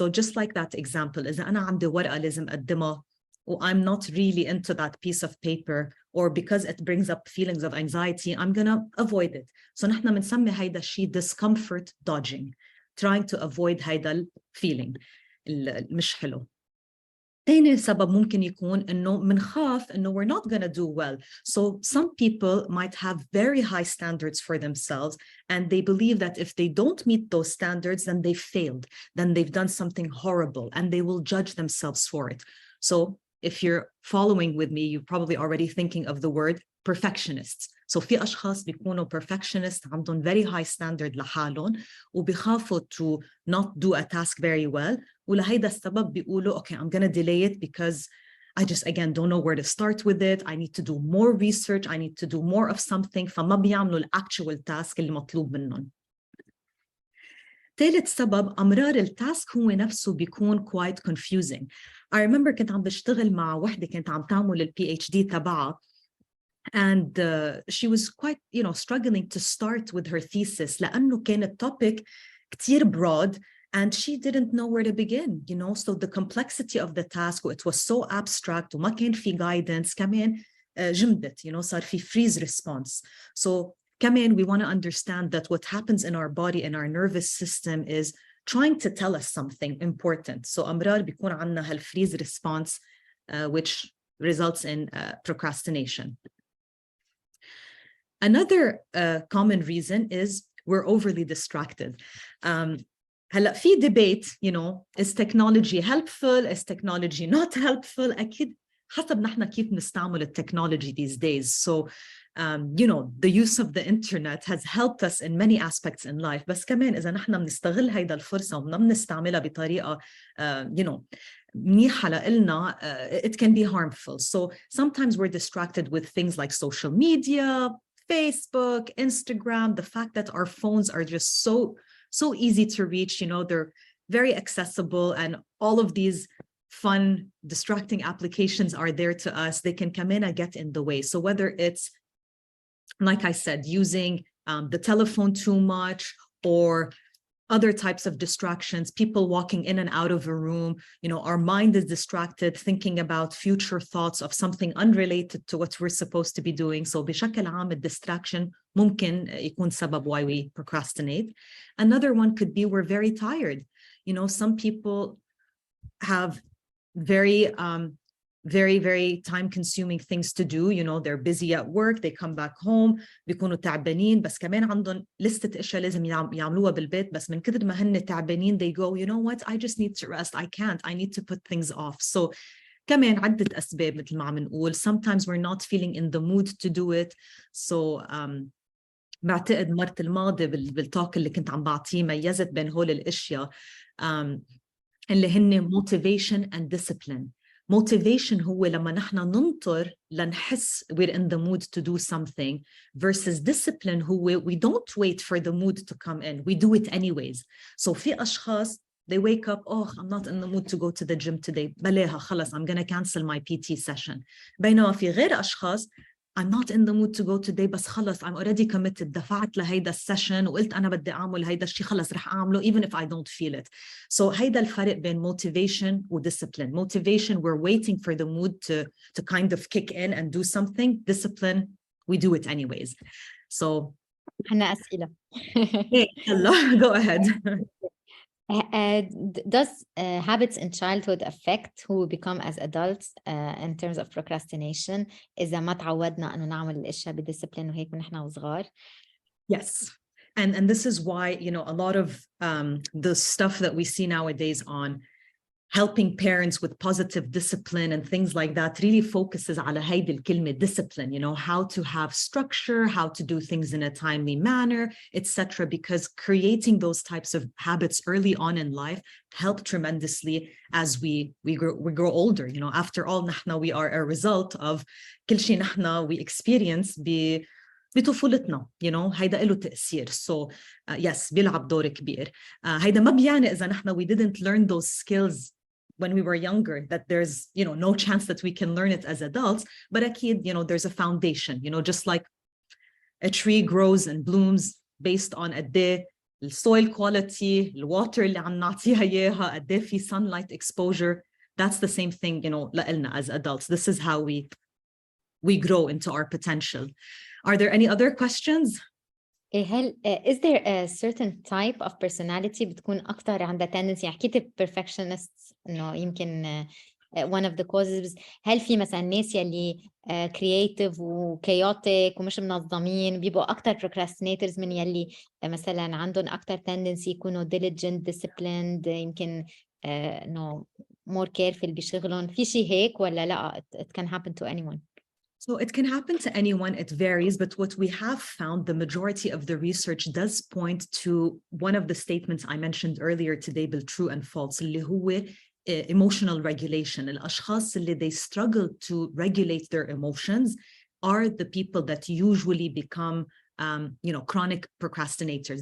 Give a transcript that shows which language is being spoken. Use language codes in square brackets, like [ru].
[en] So just like that example, [ar] إذا أنا عندي ورقة لازم أقدمها [en] I'm not really into that piece of paper, or because it brings up feelings of anxiety, I'm going to avoid it. [ar] So نحن بنسمي هيدا الشيء [en] discomfort dodging, trying to avoid [ar] هيدا feeling مش حلو. تاني سبب ممكن يكون إنه منخاف إنه [en] we're not going to do well. So some people might have very high standards for themselves, and they believe that if they don't meet those standards, then they failed, then they've done something horrible, and they will judge themselves for it. So if you're following with me, you're probably already thinking of the word perfectionists. So [ar] في أشخاص بيكونوا [en] perfectionist, [ar] عندهم [en] very high standard [ar] لحالهم وبيخافوا [en] to not do a task very well. [ar] ولهيدا السبب بيقولوا [en] okay, I'm going to delay it because I just again don't know where to start with it. I need to do more research. I need to do more of something. [ar] فما بيعملوا الactual task اللي مطلوب منهم. ثالث سبب أمرار التاسك هو نفسه بيكون [en] quite confusing. I remember [ar] كنت عم بشتغل مع وحدة كنت عم تعمل ال PhD تبعها, [en] and she was quite, struggling to start with her thesis [ar] لأنه كان الtopic كتير broad [en] and she didn't know where to begin, so the complexity of the task, it was so abstract [ar] وما كان في guidance. كمان جمدت, صار في [en] freeze response. So [ar] كمان [en] we want to understand that what happens in our body and our nervous system is trying to tell us something important. So [ar] أمرار بيكون عنا هال [en] freeze response which results in procrastination. Another common reason is we're overly distracted. [ar] هلا في [en] debate, is technology helpful? Is technology not helpful? [ar] أكيد حسب نحن كيف نستعمل التكنولوجي [en] these days. So, the use of the internet has helped us in many aspects in life. [ar] بس كمان إذا نحن بنستغل هيدا الفرصة وما بنستعملها بطريقة, منيحة لإلنا, [en] it can be harmful. So sometimes we're distracted with things like social media, Facebook, Instagram, the fact that our phones are just so easy to reach, they're very accessible, and all of these fun, distracting applications are there to us. They can come in and get in the way. So whether it's, like I said, using the telephone too much, or other types of distractions, people walking in and out of a room, our mind is distracted thinking about future thoughts of something unrelated to what we're supposed to be doing. [ar] So بشكل عام الdistraction ممكن يكون سبب [en] why we procrastinate. Another one could be we're very tired. Some people have very very, very time-consuming things to do. You know, they're busy at work, they come back home, [ar] بيكونوا تعبانين، بس كمان عندهم لستة أشياء لازم يعملوها بالبيت، بس من كتر ما هن تعبانين [en] they go, you know what, I just need to rest, I can't, I need to put things off. [ar] So كمان عدة أسباب مثل ما عم نقول. [en] Sometimes we're not feeling in the mood to do it. [ar] So بعتقد مرت الماضي بالتوك اللي كنت عم بعطيه ميزت بين هول الأشياء اللي هن [en] motivation and discipline. Motivation [ar] هو لما نحن ننطر لنحس [en] we're in the mood to do something, versus discipline [ar] هو [en] we don't wait for the mood to come in, we do it anyways. So [ar] في أشخاص [en] they wake up, oh, I'm not in the mood to go to the gym today, [ar] بلاها خلص, [en] I'm gonna cancel my PT session. [ar] بينما في غير أشخاص [en] I'm not in the mood to go today, [ar] بس خلص [en] I'm already committed, [ar] دفعت لهيدا السيشن وقلت أنا بدي أعمل هيدا الشيء, خلص رح أعمله [en] even if I don't feel it. [ar] So هيدا الفرق بين motivation و discipline. [en] Motivation, we're waiting for the mood to kind of kick in and do something. Discipline, we do it anyways. So [ar] عنا أسئلة. [en] hey, hello, go ahead. Does habits in childhood affect who we become as adults in terms of procrastination [ar] إذا ما تعودنا إنه نعمل الأشياء بديسبلين وهيك ونحن وصغار؟ [en] Yes. And this is why, you know, a lot of the stuff that we see nowadays on helping parents with positive discipline and things like that really focuses [ar] على هيدي الكلمة [en] discipline, you know, how to have structure, how to do things in a timely manner, etc. Because creating those types of habits early on in life help tremendously as we grow older. You know, after all, [ar] نحن [en] we are a result of [ar] كل شيء نحن [en] we experience [ar] بطفولتنا, [en] you know, [ar] هيدا له تأثير. [en] So yes, [ar] بيلعب دور كبير. هيدا ما بيعني إذا نحن [en] we didn't learn those skills when we were younger, that there's, you know, no chance that we can learn it as adults, but أكيد, you know, there's a foundation, you know, just like a tree grows and blooms based on [ar] قد إيه [en] soil quality, the water [ar] اللي عم نعطيها إياها, قد إيه في [en] sunlight exposure. That's the same thing, you know, [ar] لإلنا [en] as adults. This is how we grow into our potential. Are there any other questions? هل is there a certain type of personality [ar] بتكون أكتر عندها [en] tendency؟ [ar] يعني حكيت [en] perfectionist [ar] إنه يمكن [en] one of the causes. [ar] هل في مثلا ناس يلي creative و chaotic ومش منظمين بيبقوا أكتر procrastinators من يلي مثلا عندهم أكتر tendency يكونوا diligent, disciplined, يمكن إنه more careful بشغلهم؟ في شيء هيك ولا لا [en] it can happen to anyone؟ So it can happen to anyone, it varies, but what we have found, the majority of the research does point to one of the statements I mentioned earlier today, true and false, [ar] اللي هو [en] emotional regulation. [ar] الأشخاص اللي [en] they struggle to regulate their emotions are the people that usually become you know, chronic procrastinators.